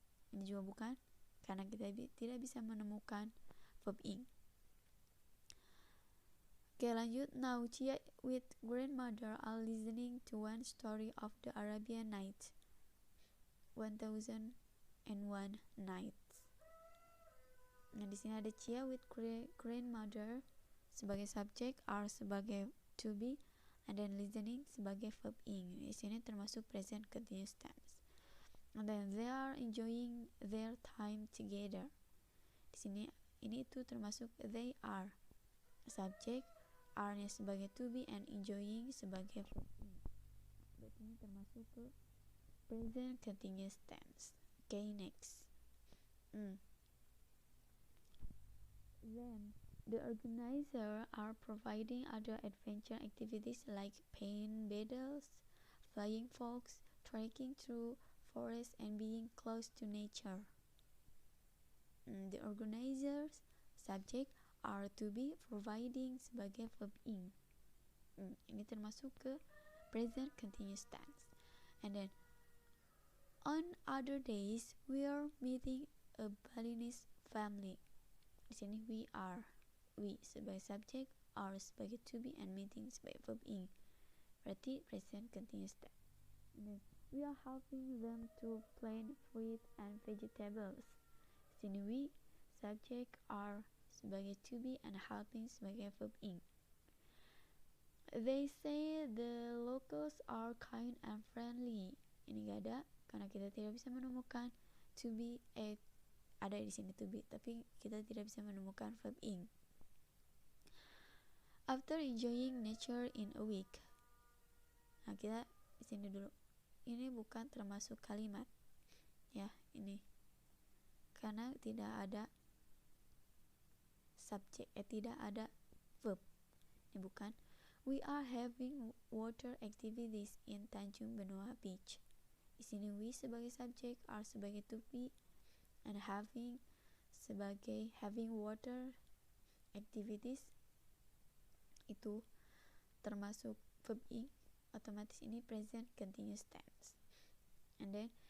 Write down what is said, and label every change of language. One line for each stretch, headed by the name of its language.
Indonesian: Ini juga bukan, karena kita tidak bisa menemukan verb ing. Oke, lanjut.
English: Now Chia with grandmother are listening to one story of the Arabian Nights.
Indonesian: 1001 Nights. Nah, di sini ada Chia with grandmother sebagai subjek, are sebagai to be, and then listening sebagai verb ing. Di sini termasuk present continuous tense.
English: And then they are enjoying their time together.
Indonesian: Di sini ini itu termasuk they are, subjek, are-nya sebagai to be, and enjoying sebagai verb ing. Berarti ini termasuk ke present continuous tense. Okay, next.
English: Then the organizer are providing other adventure activities like paint battles, flying fox, trekking through forest, and being close to nature.
Indonesian: The organizers subject are to be, providing sebagai verb ing. Ini termasuk ke present continuous tense.
English: And then on other days we are meeting a Balinese family.
Indonesian: Di sini we sebagai subjek, are sebagai to be, and meeting sebagai verb ing. Berarti present continuous tense.
English: And then we are helping them to plant fruit and vegetables.
Indonesian: Di sini we subjek, are sebagai to be, and helping sebagai verb ing.
English: They say the locals are kind and friendly.
Indonesian: Ini gak ada, karena kita tidak bisa menemukan to be, ada di sini to be, tapi kita tidak bisa menemukan verb ing.
English: After enjoying nature in a week.
Indonesian: Nah, kita di sini dulu. Ini bukan termasuk kalimat, ya, ini karena tidak ada subjek, tidak ada verb. Ini bukan.
English: We are having water activities in Tanjung Benoa Beach.
Indonesian: Di sini we sebagai subjek, are sebagai to be, and having sebagai having water activities itu termasuk verb ing, otomatis ini present continuous tense. And then